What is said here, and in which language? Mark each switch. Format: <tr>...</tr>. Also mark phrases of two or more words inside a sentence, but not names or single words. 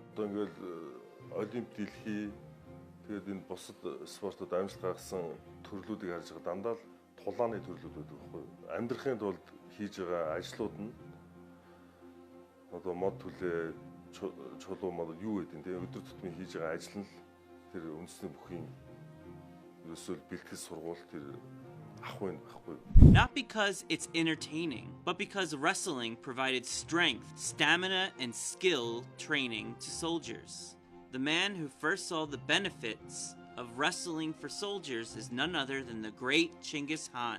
<mn>Одоо ингээл олимп дэлхий тэгээд энэ бусад спортод амжилт гаргасан төрлүүдийг харж байгаа дандаа л тулааны төрлүүд байдаг байхгүй юу? Амьдрахын тулд хийж байгаа ажлууд нь одоо мод түлээ чулуу мод юу гэдэг нь өдөр тутмын хийж байгаа ажил нь тэр үндэсний бүхийн ерөөсөө бэлтгэл сургууль тэр</mn> <en>Not because it's entertaining, but because wrestling provided strength, stamina, and skill training to soldiers. The man who first saw the benefits of wrestling for soldiers is none other than the great Genghis Khan.</en>